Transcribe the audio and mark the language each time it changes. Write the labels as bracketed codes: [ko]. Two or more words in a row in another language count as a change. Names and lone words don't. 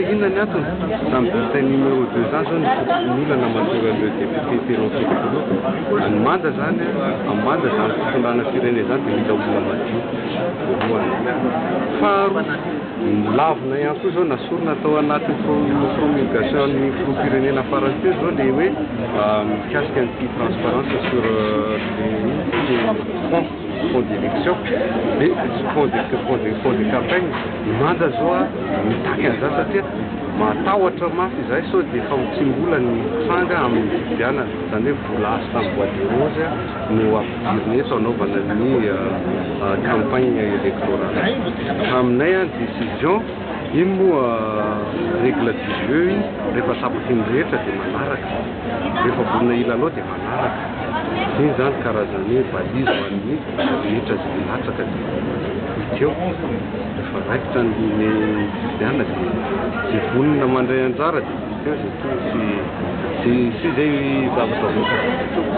[mg] inona ny antony tamin'ny [fr] bulletin numéro 2 [mg] zany zao ny olana mahatonga le député telo ny manda zany amin'ny manda zany fitondrana firenena zany dia mila olona madio voalohany faharoa lavina ihany koa zao nasorona atao anatin'ny promulgation ny filoham-pirenena farany teo zao le hoe mikasika ny [fr] transparence sur les fonds d'élection et fonds de campagne [mg] ny manda zao mitaky an'izany satria matahotra mafy izay sao dia efa mitsimbola ny tranga amin'ny fifidianana zany hoe vola azo tamin'ny [fr] bois de rose [mg] no ampidiriny eto anaovana ny [fr] campagne électorale [mg] aminay décision iny moa [fr] règle du jeu [mg] iny rehefa tapaky ny rehetra dia manaraka rehefa volina ilalao dia manaraka iny zany karazany balise ho an'ny rehetra zay latsaka dia iteo rehefa raikitra ny fifidianana dia zay vonina mandray anjara dia iteo zay to sy zay zavatra voaka